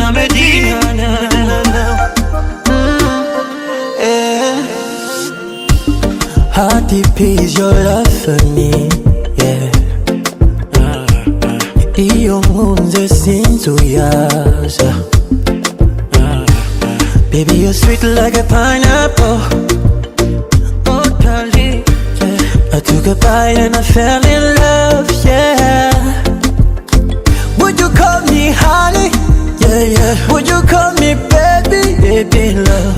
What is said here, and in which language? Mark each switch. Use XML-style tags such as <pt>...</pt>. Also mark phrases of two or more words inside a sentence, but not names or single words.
<en>body. How deep is your love for me? Yeah.</en> <rw>Iyo nkunze sinzuyaza.</rw> <en>Baby, you're sweet like a pineapple. Oh, darling, yeah. I took a bite and I fell in love, yeah. Would you call me honey? Yeah, yeah. Would you call me baby? Baby, love.</en>